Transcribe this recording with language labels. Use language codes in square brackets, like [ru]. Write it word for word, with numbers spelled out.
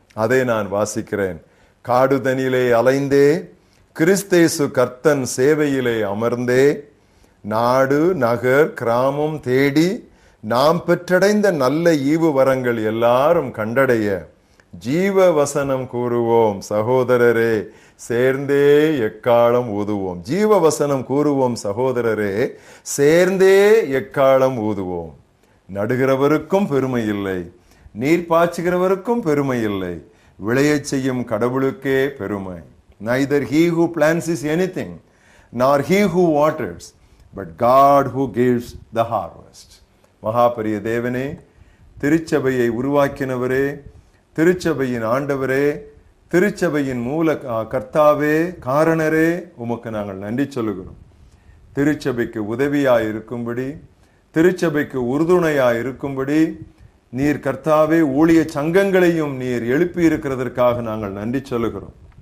[ta] அதை நான் வாசிக்கிறேன். காடுதனிலே அலைந்தே கிறிஸ்தேசு கர்த்தன் சேவையிலே அமர்ந்தே, நாடு நகர் கிராமம் தேடி நாம் பெற்றடைந்த நல்ல ஈவு வரங்கள் எல்லாரும் கண்டடைய ஜீவ வசனம் கூறுவோம் சகோதரரே, சேர்ந்தே எக்காலம் ஊதுவோம். ஜீவ வசனம் கூறுவோம் சகோதரரே, சேர்ந்தே எக்காலம் ஊதுவோம். நடுகிறவருக்கும் பெருமை இல்லை, நீர் பாய்ச்சுகிறவருக்கும் பெருமை இல்லை, விளையச் செய்யும் கடவுளுக்கே பெருமை. [en] Neither he who plants is anything, nor he who waters, but God who gives the harvest. [ta] மகாபரிய தேவனே, திருச்சபையை உருவாக்கினவரே, திருச்சபையின் ஆண்டவரே, திருச்சபையின் மூல கர்த்தாவே, காரணரே, உமக்கு நாங்கள் நன்றி சொல்லுகிறோம். திருச்சபைக்கு உதவியாய் இருக்கும்படி, திருச்சபைக்கு உறுதுணையாய் இருக்கும்படி நீர் கர்த்தாவே ஊழிய சங்கங்களையும் நீர் எழுப்பி இருக்கிறதற்காக நாங்கள் நன்றி சொல்லுகிறோம்.